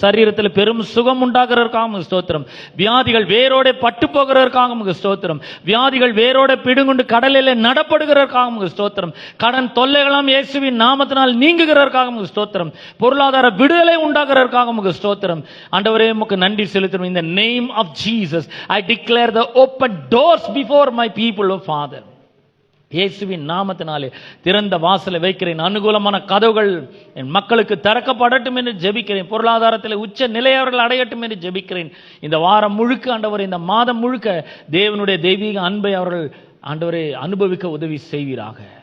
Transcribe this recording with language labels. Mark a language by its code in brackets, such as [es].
[ta] சரீரத்தில் பெரும் சுகம் உண்டாகிறதற்காக உமக்கு ஸ்தோத்திரம். வியாதிகள் வேரோட பட்டு போகிறதற்காக உமக்கு ஸ்தோத்திரம். வியாதிகள் வேரோட பிடுங்குண்டு கடலில் நடப்படுகிறதற்காக உமக்கு ஸ்தோத்திரம். கடன் தொல்லைகளாம் இயேசுவின் நாமத்தினால் நீங்குகிறதற்காக உமக்கு ஸ்தோத்திரம். பொருளாதார விடுதலை உண்டாகிறதற்காக உமக்கு ஸ்தோத்திரம். ஆண்டவரே, உமக்கு நன்றி செலுத்துகிறோம். [en] In the name of Jesus, I declare the open doors before my people, O Father. [ta] இயேசுவின் நாமத்தினாலே திறந்த வாசலை வைக்கிறேன். அனுகூலமான கதவுகள் என் மக்களுக்கு திறக்கப்படட்டும் என்று ஜெபிக்கிறேன். பொருளாதாரத்தில் உச்ச நிலையவர்கள் அடையட்டும் என்று ஜெபிக்கிறேன். இந்த வாரம் முழுக்க ஆண்டவரே, இந்த மாதம் முழுக்க தேவனுடைய தெய்வீக அன்பை அவர்கள் ஆண்டவரே அனுபவிக்க உதவி செய்வீராக.